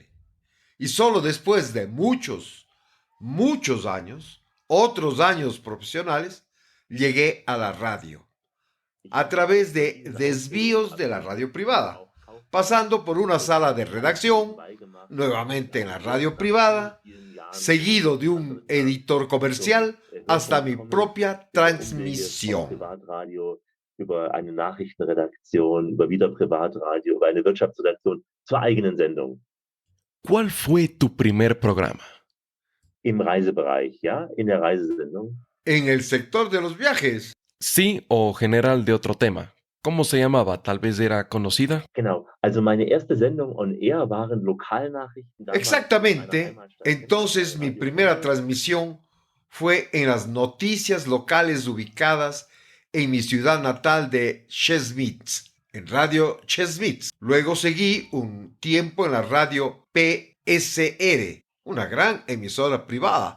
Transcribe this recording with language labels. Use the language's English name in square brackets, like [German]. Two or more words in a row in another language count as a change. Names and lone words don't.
[Spanish] Y solo después de muchos años, otros años profesionales, llegué a la radio, a través de desvíos de la radio privada, pasando por una sala de redacción, nuevamente en la radio privada, seguido de un editor comercial, hasta mi propia transmisión. [German] Privatradio, über eine Nachrichtenredaktion, über wieder Privatradio, über eine Wirtschaftsredaktion zur eigenen Sendung. [Spanish] ¿Cuál fue tu primer programa? [German] Im Reisebereich, ja, in der Reisesendung. [Spanish] En el sector de los viajes, Sí o general de otro tema. ¿Cómo se llamaba? Tal vez era conocida. [German] Genau. Also meine erste Sendung [English] on air [German] waren Lokalnachrichten. damals in [Spanish] Exactamente. [German] meiner Heimatstadt. [Spanish] Entonces mi primera transmisión fue en las noticias locales ubicadas en mi ciudad natal de Chemnitz, en Radio Chemnitz. Luego seguí un tiempo en la radio PSR, una gran emisora privada.